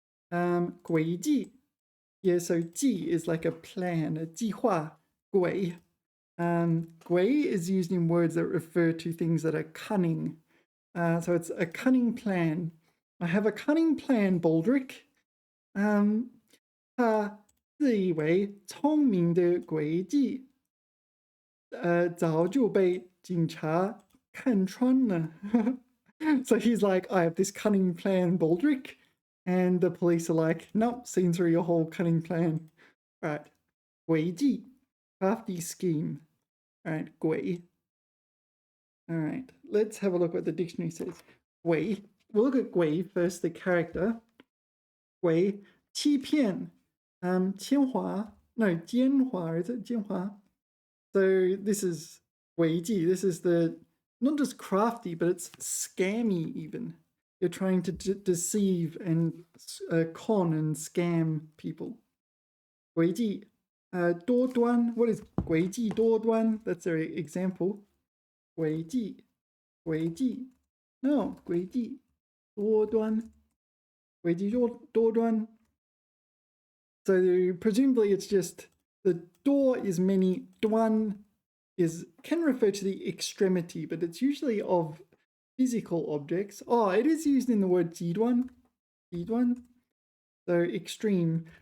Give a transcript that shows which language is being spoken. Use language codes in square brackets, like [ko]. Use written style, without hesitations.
[en] Gui Ji. Yeah, so Ji is like a plan, a 计划, Gui. Gui is used in words that refer to things that are cunning. So it's a cunning plan. I have a cunning plan, Baldric. [zh] 他自以为聪明的诡计，早就被警察看穿了。 [en] So he's like, I have this cunning plan, Baldric. And the police are like, nope, seen through your whole cunning plan. All right, 诡计, crafty scheme. All right, 诡. All right, let's have a look what the dictionary says. 诡, we'll look at 诡 first, the character. [zh] 诡, 欺骗, 奸猾, no, 奸猾, [en] is it [zh] 奸猾? [en] So this is 诡计, this is the, not just crafty, but it's scammy even. You're trying to deceive and con and scam people. [zh] 诡计, 多端, [en] what is [zh] 诡计多端? [en] That's their example. [zh] 诡计, 诡计, no, 诡计多端, 诡计多端. [en] So presumably it's just the door is many, duan can refer to the extremity, but it's usually of physical objects. Oh, it is used in the word jiduan. So extreme.